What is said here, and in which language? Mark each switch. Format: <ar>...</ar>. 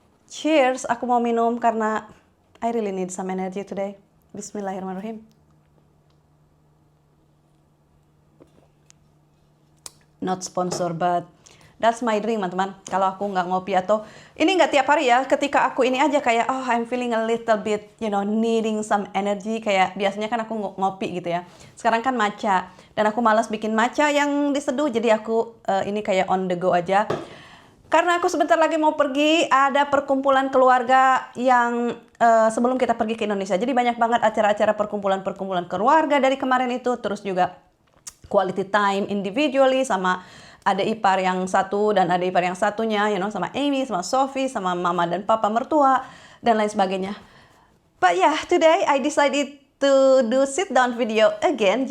<id>Cheers, aku mau minum karena</id> <en>I really need some energy today.</en> <id>Bismillahirrahmanirrahim.</id> <en>Not sponsor, but that's my drink, teman-teman.</en> <id>Kalau aku nggak ngopi atau ini nggak tiap hari ya. Ketika aku ini aja kayak,</id> <en>I'm feeling a little bit, needing some energy.</en> <id>Kayak biasanya kan aku ngopi gitu ya. Sekarang kan matcha. Dan aku malas bikin matcha yang diseduh. Jadi aku ini kayak</id> <en>on the go</en> <id>aja. Karena aku sebentar lagi mau pergi, ada perkumpulan keluarga yang sebelum kita pergi ke Indonesia. Jadi banyak banget acara-acara perkumpulan-perkumpulan keluarga dari kemarin itu. Terus juga</id> <en>quality time individually</en> <id>sama ada ipar yang satu dan ada ipar yang satunya, sama Amy, sama Sophie, sama mama dan papa mertua, dan lain sebagainya.</id> <en>But yeah, today I decided to do sit down video again.</en>